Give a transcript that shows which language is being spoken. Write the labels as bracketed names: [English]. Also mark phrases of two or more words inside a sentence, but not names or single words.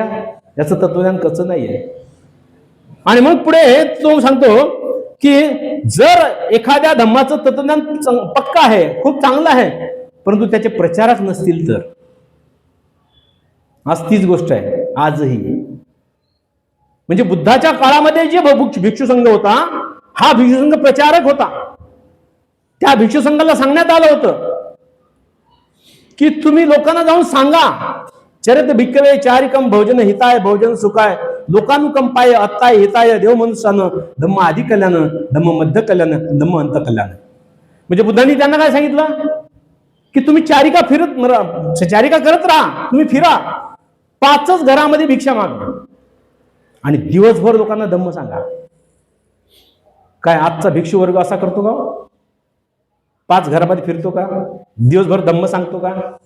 [Marathi] याचं तत्वज्ञान कच्चं नाही आहे. आणि मग पुढे तो सांगतो की जर एखाद्या धम्माचं तत्वज्ञान पक्का आहे, खूप चांगलं आहे, परंतु त्याचे प्रचारक नसतील तर, आज तीच गोष्ट आहे आजही. म्हणजे बुद्धाच्या काळामध्ये जे भिक्षू संघ होता, हा भिक्षू संघ प्रचारक होता. त्या भिक्षू संघाला सांगण्यात आलं होतं की तुम्ही लोकांना जाऊन सांगा, [Pali] चरित भिक्खवे चारिकम भोजन हिताय भोजन सुखाय लोकानुकंपाय अत्ताय हिताय देव मनुष्यानं धम्म आदि कल्याण धम्म मध्य कल्याण धम्म अंत कल्याण. [Marathi] म्हणजे बुद्धांनी त्यांना काय सांगितलं की तुम्ही चारिका करत राहा, तुम्ही फिरा, 5च घरामध्ये भिक्षा मागा आणि दिवसभर लोकांना धम्म सांगा. काय आजचा भिक्षू वर्ग असा करतो का? 5 घरामध्ये फिरतो का? दिवसभर धम्म सांगतो का?